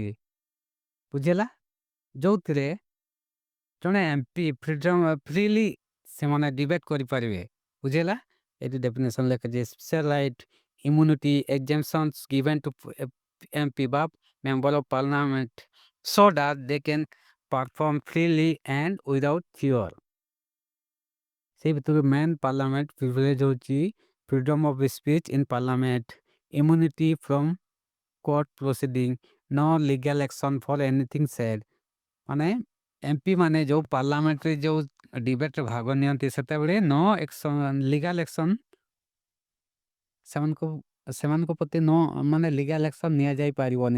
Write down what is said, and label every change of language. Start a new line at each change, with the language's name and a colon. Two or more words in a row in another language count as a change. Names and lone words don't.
Odia: ବୁଝିଲା? ଯେଉଁଥିରେ ଜଣେ
English: MP freely
Odia: ସେମାନେ ଡିବେଟ୍ କରିପାରିବେ। ବୁଝିଲା? ଏଠି ଡେଫିନେସନ୍ ଲେଖାଯାଇଛି
English: special right immunity exemptions given to MP ବା member of parliament so that they can perform freely and without fear.
Odia: ସେଇ ଭିତରୁ
English: main parliament privilege ହେଉଛି freedom of speech in parliament, immunity from court proceeding, no legal action for anything said.
Odia: ମାନେ ଏମ୍ପି ମାନେ ଯେଉଁ ପାର୍ଲାମେଣ୍ଟରେ ଯେଉଁ ଡିବେଟ୍ରେ ଭାଗ ନିଅନ୍ତି ସେତେବେଳେ
English: legal action
Odia: ସେମାନଙ୍କ ପ୍ରତି ମାନେ
English: legal action
Odia: ନିଆଯାଇପାରିବନି।